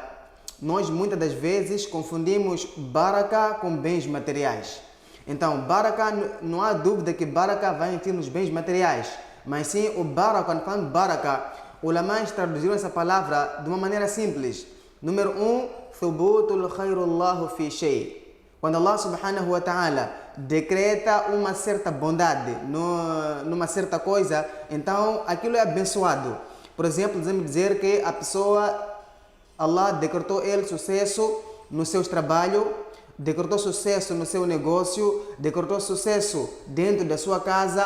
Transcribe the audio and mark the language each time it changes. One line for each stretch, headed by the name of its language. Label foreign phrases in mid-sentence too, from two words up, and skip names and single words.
Portuguese: Nós muitas das vezes confundimos Baraka com bens materiais. Então, Baraka, não há dúvida que Baraka vai incluir nos bens materiais. Mas sim, o Baraka, quando falamos Baraka, os ulamás traduziram essa palavra de uma maneira simples. Número 1,
Arabic: ثبوت خير الله في شيء.
Portuguese: Quando
Arabic: الله سبحانه وتعالى
Portuguese: decreta uma certa bondade numa certa coisa, então aquilo é abençoado. Por exemplo, devemos dizer que a pessoa, Allah decretou ele sucesso no seu trabalho, decretou sucesso no seu negócio, decretou sucesso dentro da sua casa.